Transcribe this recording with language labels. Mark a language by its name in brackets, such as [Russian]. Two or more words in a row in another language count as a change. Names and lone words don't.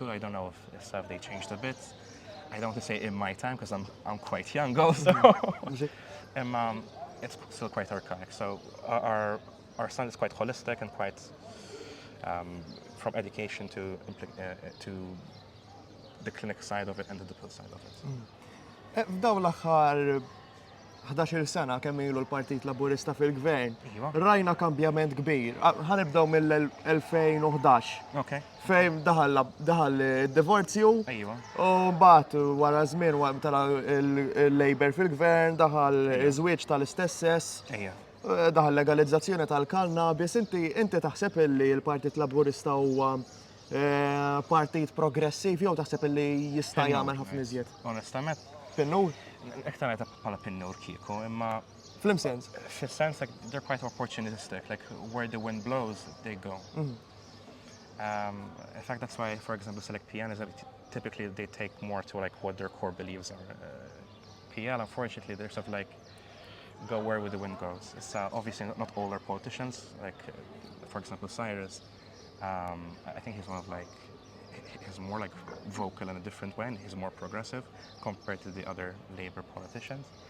[English] I don't know if they changed a bit. I don't want to say in my time, because I'm quite young also. It's still quite archaic. So our stand is quite holistic and quite from education to the clinic side of it and the pill side of it. [Maltese] F'dawn l-aħħar 11 sena kemm ilu l-Partit Laburista fil-Gvern, rajna kambjament kbir. Ħanibdew mill-2011. Fejn daħal id-divorzju. U mbagħad wara żmien tara il-Labor fil-Gvern, daħal iż-żwieġ tal-istess sess. Daħal legalizzazzjoni tal-kannabis. Inti taħseb li l-Partit Laburista huwa partit progressiv jew taħseb li jista' jagħmel ħafna iżjed? Onestament. Pinnur? Iktar għajta bħala pinnur kieku, imma... Fl-sens? Fil-sens, [English] like, they're quite opportunistic. Like, where the wind blows, they go. In fact, that's why, for example, select PN is that typically they take more to, like, what their core beliefs are. PL, unfortunately, they're sort of like, go where the wind goes. It's obviously not all are politicians. Like, for example, Cyrus, I think he's one of, like, he's more like vocal in a different way, and he's more progressive compared to the other Labour politicians.